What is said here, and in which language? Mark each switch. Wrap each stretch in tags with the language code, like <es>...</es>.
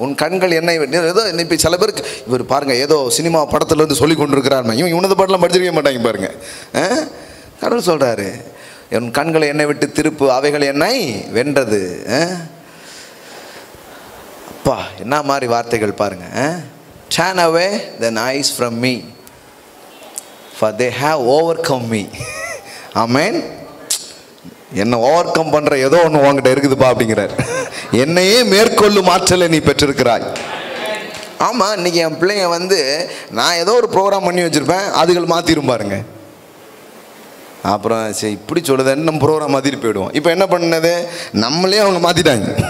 <ta>உன் கண்கள் என்னை ஏதோ இப்போ சில பேருக்கு இவர் பாருங்கள் ஏதோ சினிமா படத்தில் வந்து சொல்லி கொண்டு இருக்கிறாருமா, இவன் உன்னத பாட்டெலாம் படிச்சிருக்க மாட்டாங்க பாருங்கள். கடவுள் சொல்கிறாரு, என் கண்களை என்னை விட்டு திருப்பு, அவைகள் என்னை வென்றது. அப்பா, என்ன மாதிரி வார்த்தைகள் பாருங்கள்.</ta> <en>Turn away thine eyes from me, for they have overcome me.</en> <ta>ஆமென். என்னை ஓவர் கம் பண்ணுற ஏதோ ஒன்று உங்ககிட்ட இருக்குதுப்பா அப்படிங்கிறார். என்னையே மேற்கொள்ளும் ஆற்றலை நீ பெற்றிருக்கிறாய். ஆமாம், இன்றைக்கி என் பிள்ளைங்க வந்து நான் ஏதோ ஒரு ப்ரோக்ராம் பண்ணி வச்சுருப்பேன், அதுகள் மாற்றிடும் பாருங்க. அப்புறம் சரி இப்படி சொல்லுதுன்னு நம்ம ப்ரோக்ராம் மாற்றிட்டு போயிடுவோம். இப்போ என்ன பண்ணது, நம்மளே அவங்க மாற்றிட்டாங்க.</ta>